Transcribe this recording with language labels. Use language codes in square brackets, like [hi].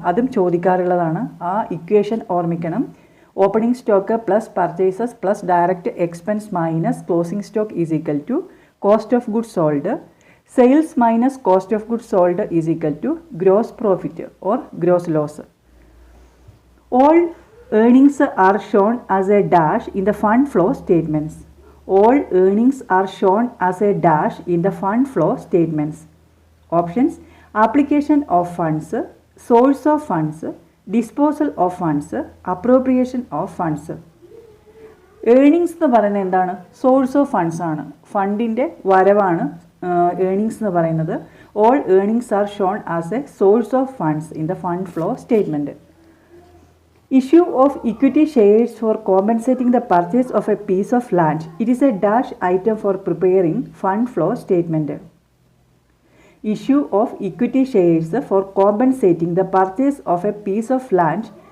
[ml] അതും ചോദിക്കാറുള്ളതാണ്. ആ ഇക്വേഷൻ ഓർമ്മിക്കണം. [en] Opening stock plus purchases plus direct expense minus closing stock is equal to cost of goods sold. Sales minus cost of goods sold is equal to gross profit or gross loss. All earnings are shown as a dash in the fund flow statements. All earnings are shown as a dash in the fund flow statements. Options: application of funds, source of funds, disposal of funds, appropriation of funds. [ml] Earnings എന്ന് പറയുന്നത് എന്താണ്? Source of funds ആണ്. ഫണ്ടിൻ്റെ വരവാണ് earnings എന്ന് പറയുന്നത്. [en] All earnings are shown as a source of funds in the fund flow statement. Issue of equity shares for compensating the purchase of a piece of land. It is a dash item for preparing fund flow statement. Issue of equity shares for compensating the purchase of a piece of land.